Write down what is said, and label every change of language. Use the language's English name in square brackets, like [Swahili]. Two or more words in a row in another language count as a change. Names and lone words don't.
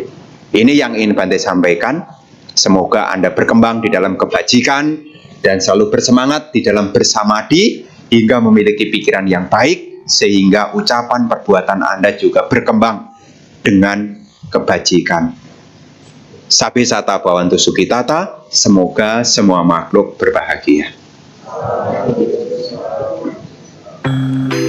[Indonesian] Ini yang ingin Bante sampaikan. Semoga Anda berkembang di dalam kebajikan dan selalu bersemangat di dalam bersamadi hingga memiliki pikiran yang baik, sehingga ucapan perbuatan Anda juga berkembang dengan kebajikan. [Pali] Sabe sata bawantu sukitata, [Indonesian] semoga semua makhluk berbahagia.